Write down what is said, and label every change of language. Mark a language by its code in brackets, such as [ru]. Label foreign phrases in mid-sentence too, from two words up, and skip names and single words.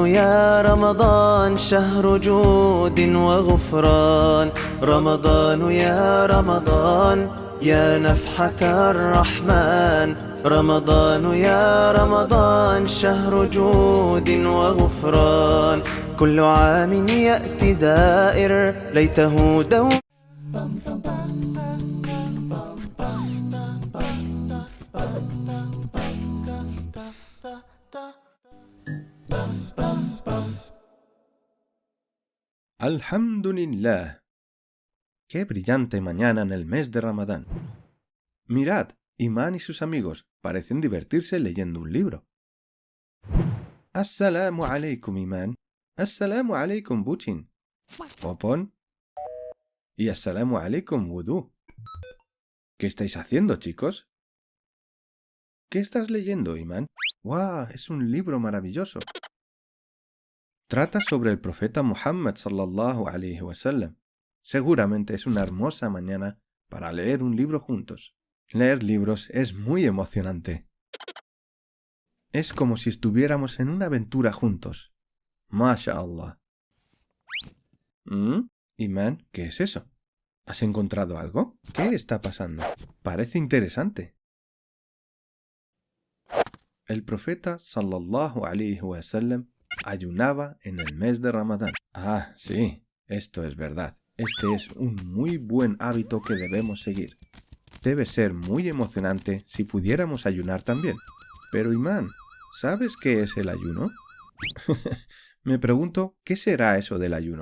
[ar] يا رمضان شهر جود وغفران رمضان يا رمضان يا نفحة الرحمن رمضان يا رمضان شهر جود وغفران كل عام يأتي زائر ليته دوم Alhamdulillah. [es] Qué brillante mañana en el mes de Ramadán. Mirad, Imán y sus amigos parecen divertirse leyendo un libro. [ar] السلام عليكم, Imán. السلام عليكم, Buchin. [es] Popón. [ar] Y السلام عليكم, Wudu. [es] ¿Qué estáis haciendo, chicos? ¿Qué estás leyendo, Imán? ¡Guau! Es un libro maravilloso. Trata sobre el profeta Muhammad [ar] صلى الله عليه وسلم. [es] Seguramente es una hermosa mañana para leer un libro juntos. Leer libros es muy emocionante. Es como si estuviéramos en una aventura juntos. MashaAllah. Imán, ¿qué es eso? ¿Has encontrado algo? ¿Qué está pasando? Parece interesante. El profeta [ar] صلى الله عليه وسلم [es] ayunaba en el mes de Ramadán. Ah, sí, esto es verdad. Este es un muy buen hábito que debemos seguir. Debe ser muy emocionante si pudiéramos ayunar también. Pero Imán, ¿sabes qué es el ayuno? Me pregunto, ¿qué será eso del ayuno?